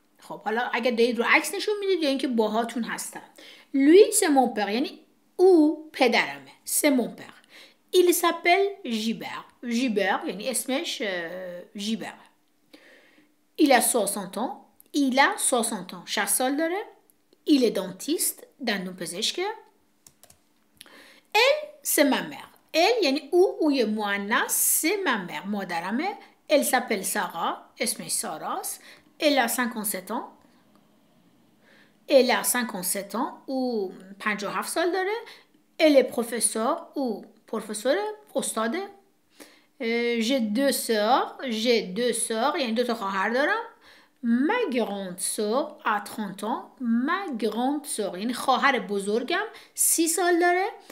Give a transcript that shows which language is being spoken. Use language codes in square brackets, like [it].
[fa] خب حالا اگه دارید رو عکس نشون میدید یا اینکه باهاتون هستن. [fr] Lui, c'est mon père, [fa] یعنی او پدرمه. [fr] C'est mon père. Il s'appelle Gilbert. [fa] Gilbert یعنی اسمش Gilbert. [fr] Il a 60 ans. Il a 60 ans. [fa] 60 سال داره. [fr] Il est dentiste. [fa] دندون پزشکه. [fr] Elle, c'est ma mère. [fa] Elle یعنی اوی مؤنث. [fr] C'est ma mère. [fa] مادرمه. [fr] Elle s'appelle Sarah. [fa] اسمش ساراست. [fr] Elle a 57 ans. Elle a 57 ans ou [fa] 57 سال داره. [fr] Elle est professeur ou professeur [fa] استاده. [fr] J'ai deux sœurs [fa] یعنی 2 تا خواهر دارم. [fr] Ma grande sœur a 30 ans. Ma grande sœur [fa] یعنی خواهر بزرگم 30 سال داره.